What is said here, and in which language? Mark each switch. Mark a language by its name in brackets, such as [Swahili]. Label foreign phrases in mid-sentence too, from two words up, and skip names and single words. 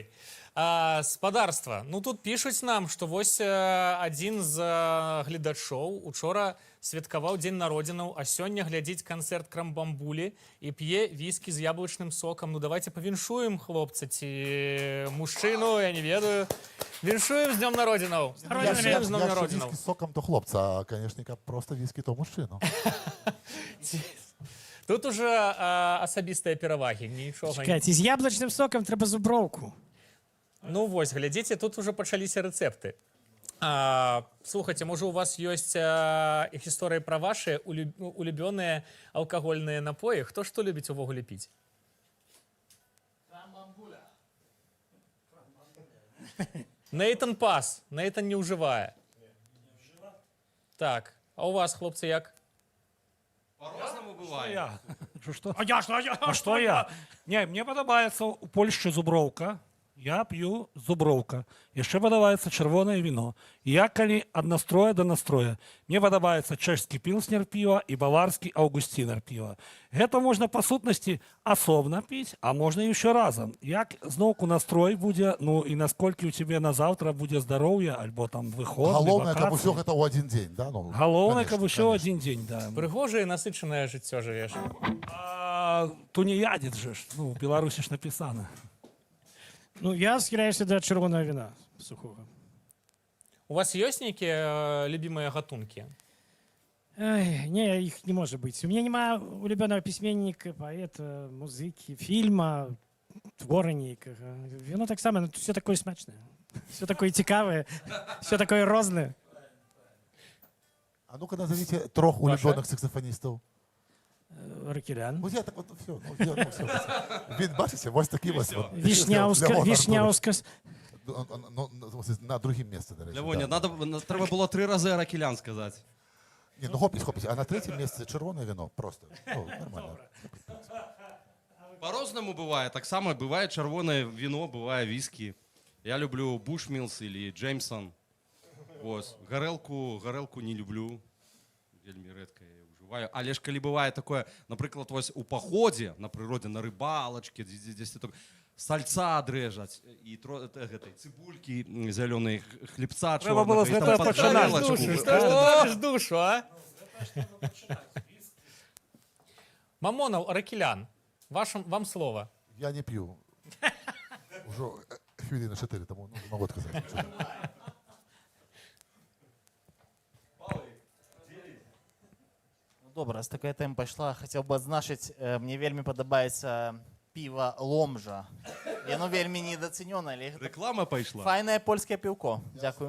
[Belarusian] Спадарства, ну тут пишуць нам, што вось адзін з гледачоў учора святкаваў дзень народзінаў, а сёння глядзіць канцэрт Крамбамбулі і п'е віскі з яблычным сокам. Ну давайте павіншуем хлопца ці мужчыну, я не ведаю. Віншуем з днём народзінаў. Віншуем з днём [Ukrainian] Якщо [Belarusian] народзінаў. [Ukrainian] віскі з соком, то хлопця, а, конечно, просто віскі, то мужчину. [Belarusian] Тут уже асабістыя перавагі, нічога. [Ukrainian] Чекайте, з яблучним соком треба зубровку. [Belarusian] Ну вось, глядзіце, тут уже пачаліся рэцэпты. Слухайце, можа у вас ёсць гісторыі пра вашыя улюбёныя алкагольныя напоі? Хто што любіць увогуле піць? Нейтан пас, Нейтан не ўжывае. Так, а у вас, хлопцы, як? [Russian] По-разному бывает. Я. Что? А Что я? Не, мне подобается у Польши зубровка. [Ukrainian] Я п'ю зубровка. [Belarusian] Яшчэ падабаецца чырвонае віно. Я калі ад настроя да настроя. Мне падабаецца чэшскі пілснер піва і баварскі аўгусцінер піва. Гэта можна па сутнасці асобна піць, а можна і ўсё разам. Як зноўку настрой будзе, ну і насколькі ў цябе на заўтра будзе здароўе, альбо там выход. Галоўнае, каб усё гэта ў адзін дзень, да? Ну, Галоўнае, [Russian] конечно, [Belarusian] каб усё [Russian] конечно. [Belarusian] адзін дзень, да. Прыгожае, насычанае жыццё жывеш. [Russian] Тунеядец же ж, ну, в Беларусі ж напісана. [Ukrainian] Ну, я схиляюся до червоного вина сухого. [Belarusian] У вас ёсць нейкія любімыя гатункі? Ай, [Russian] не, их не может быть. У меня нема улюбленого письменника, поэта, музыки, фильма, [Belarusian] твора нейкага. [Russian] Вино так само, но все такое смачное. Все такое цікавое, все такое розное. А ну-ка назовите 3 улюбленных саксофонистов. Ракелян. Вот я так вот, все. [Ukrainian] Він, бачите, ось такий ось. от. Вишняуска, Лявон, Вишняуска. Ну, на другім місці, до речі. Лявоня, да. треба було 3 рази Аракелян сказати. Ні, ну хопіть, а на третьому місці червоне вино просто. [Russian] Ну, нормально. По-разному бывает. Так само бывает червоное вино, бывает виски. Я люблю Бушмилс или Джеймсон. Вот. Горелку не люблю. Вельми редко я уживаю. [Ukrainian] Але ж коли [Russian] бывает такое, например, ось у походе на природе, на рыбалочке, здесь сальца дрежать, и цибульки зеленые, хлебца [Ukrainian] Треба [Russian] черного. было с этого починать. Душу, што ж ты тратиш душу, а? Мамонов, Ракелян, вам слово. [Ukrainian] Я не п'ю. Уже хвилини 4 тому, ну, могу сказати. [Belarusian] Добра, раз такая тэма пайшла, хацеў бы адзначыць, мне вельмі падабаецца піва Ломжа. Яно вельмі недацэнёнае, але гэта [Russian] Реклама пошла. [Belarusian] файнае польскае піўко. Дзякую.